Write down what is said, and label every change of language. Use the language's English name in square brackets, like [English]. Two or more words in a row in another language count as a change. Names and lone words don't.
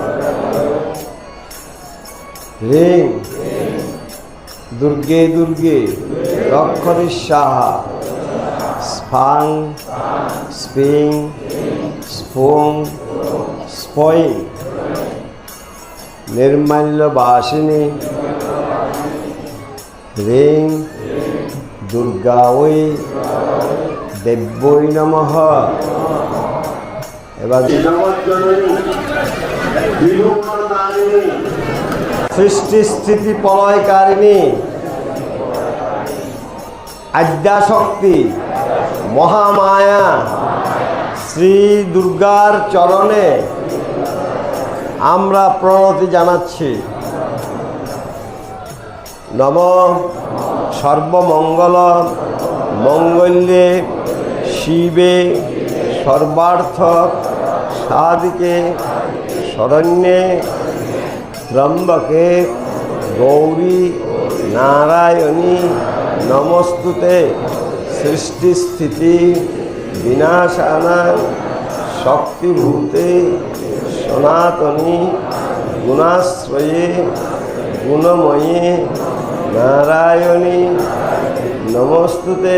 [Sanskrit] হ্রিং দুর্গে দুর্গে রক্ষরি সাহা স্ফাং স্পিং স্ফুং স্ফয়িং নির্মাল্যবাসিনী হ্রিং দুর্গাওই দেব্যৈ নমঃ। [Bangla] এবার সৃষ্টি স্থিতি প্রলয়কারিণী আদ্যাশক্তি মহামায়া শ্রী দুর্গার চরণে আমরা প্রণতি জানাচ্ছি। [Sanskrit] নম সর্বমঙ্গল মঙ্গল্যে শিবে সর্বার্থ সাধিকে শরণ্যে ত্র্যম্বকে গৌরী নারায়ণী নমস্তুতে। সৃষ্টিস্থিতি বিনাশানাং শক্তিভূতে সনাতনী গুণাশ্রয়ে গুণময়ে নারায়ণী নমস্তুতে।